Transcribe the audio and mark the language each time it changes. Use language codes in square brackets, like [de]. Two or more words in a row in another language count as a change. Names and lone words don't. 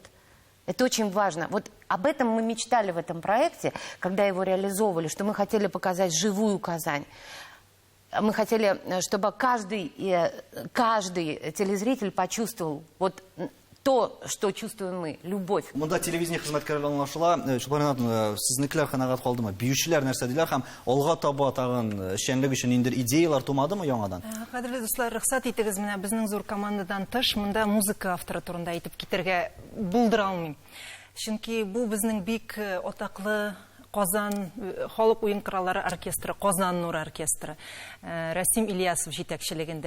[ru] Это очень важно. Вот об этом мы мечтали в этом проекте, когда его реализовывали, что мы хотели показать живую Казань. Мы хотели, чтобы каждый телезритель почувствовал вот то, что чувствуем мы, любовь. [tt] Мында телевизия хезмәткәрләрен ашыла, Шулпан, сезнекеләр канәгать калдымы? Биючеләр нәрсә диләр һәм алга таба тагын эшчәнлек өчен инде идеялар тумадымы яңадан? Кадерле дуслар, рөхсәт итегез, менә безнең зур командадан тыш, монда музыка авторы турында әйтеп китәргә булдыра алмыйм. Чөнки бу безнең бик атаклы Казан халык уен кораллары оркестры, Казан Нур оркестры, Расим Ильясов җитәкчелегендә.